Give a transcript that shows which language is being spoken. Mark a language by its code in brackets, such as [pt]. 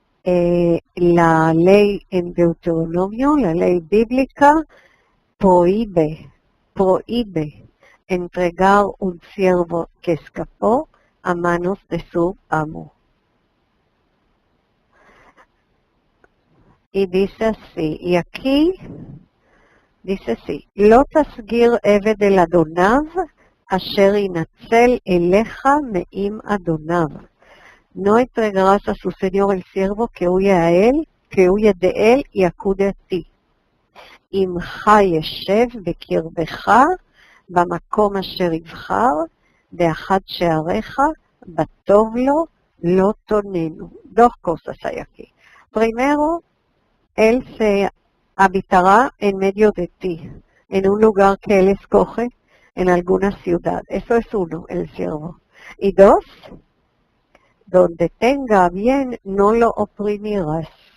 [es] La ley en Deuteronomio, la ley bíblica, prohíbe entregar un siervo que escapó a manos de su amo. Y dice así, y aquí dice así, [he] לא תסגיר עבד אל אדוניו אשר ינצל אליך מעם אדוניו. [es] No entregarás a su señor el siervo que huye de él y acude a ti. [he] עמך ישב בקרבך במקום אשר יבחר, באחד שעריך, בטוב לו, לא תוננו. [es] 2 cosas hay aquí. Primero, él se habitará en medio de ti, en un lugar que él escoge, en alguna ciudad. Eso es 1, el siervo. Y 2, donde tenga bien, no lo oprimirás.